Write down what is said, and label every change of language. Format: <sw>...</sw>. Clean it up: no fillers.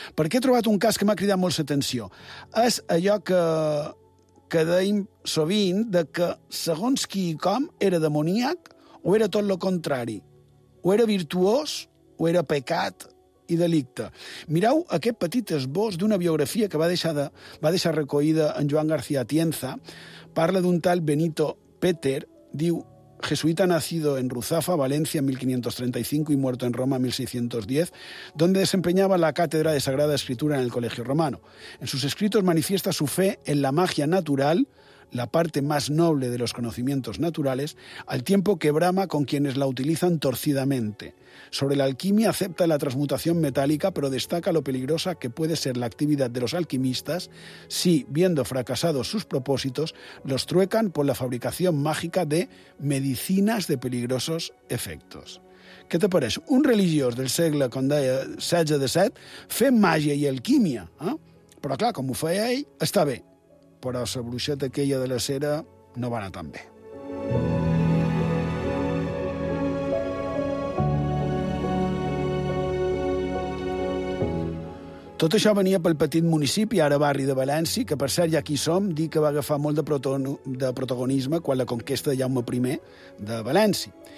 <ca>Perquè he trobat un cas que m'ha cridat molt l'atenció. És allò que deim sovint, de que segons qui i com era demoníac o era tot el contrari. O era virtuós o era pecat i delicte. Mireu aquest petit esbós d'una biografia que va deixar recollida en Joan García Atienza. Parla d'un tal Benito Peter, diu:</ca> <es>jesuita nacido en Ruzafa, Valencia, en 1535 y muerto en Roma, en 1610, donde desempeñaba la cátedra de Sagrada Escritura en el Colegio Romano. En sus escritos manifiesta su fe en la magia natural, la parte más noble de los conocimientos naturales, al tiempo que brama con quienes la utilizan torcidamente. Sobre la alquimia acepta la transmutación metálica, pero destaca lo peligrosa que puede ser la actividad de los alquimistas si, viendo fracasados sus propósitos, los truecan por la fabricación mágica de medicinas de peligrosos efectos. ¿Qué te parece? Un religioso del siglo XVI-XVII fe magia y alquimia, ¿eh? Pero claro, como fue ahí, está bien.</es> <ca>Però la bruixeta aquella de la cera no va anar tan bé. Tot això venia pel petit municipi, ara barri de València, que, per cert, ja qui som, dic que va agafar molt de protagonisme quan la conquesta de Jaume I de València.</ca>